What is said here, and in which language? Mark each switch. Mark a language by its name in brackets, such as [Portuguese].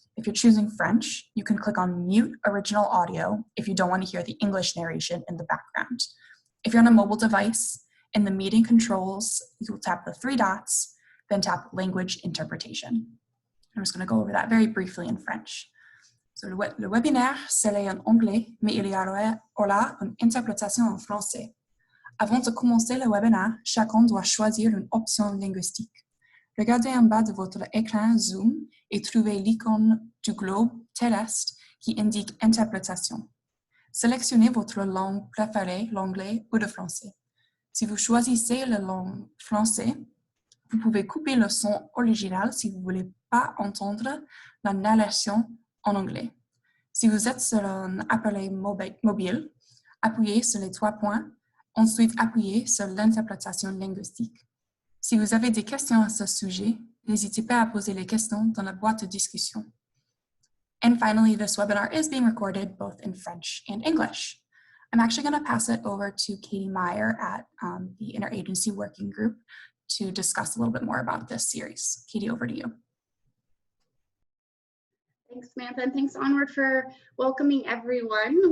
[English] If you're choosing French, you can click on mute original audio if you don't want to hear the English narration in the background. If you're on a mobile device, in the meeting controls, you'll tap the three dots, then tap language interpretation. I'm just going to go over that very briefly in French. [French] So, le webinaire, c'est en anglais, mais il y aura une interprétation en français. Avant de commencer le webinaire, chacun doit choisir une option linguistique. Regardez en bas de votre écran Zoom et trouvez l'icône du globe terrestre qui indique interprétation. Sélectionnez votre langue préférée, l'anglais ou le français. Si vous choisissez la langue française, vous pouvez couper le son original si vous ne voulez pas entendre la narration en anglais. Si vous êtes sur un appareil mobile, appuyez sur les trois points, ensuite appuyez sur l'interprétation linguistique. Si vous avez des questions à ce sujet, n'hésitez pas à poser les questions dans la boîte de discussion. [English] And finally, this webinar is being recorded both in French and English. I'm actually going to pass it over to Katie Meyer at the Interagency Working Group to discuss a little bit more about this series. Katie, over to you. Thanks, Samantha, and thanks Onward for welcoming everyone.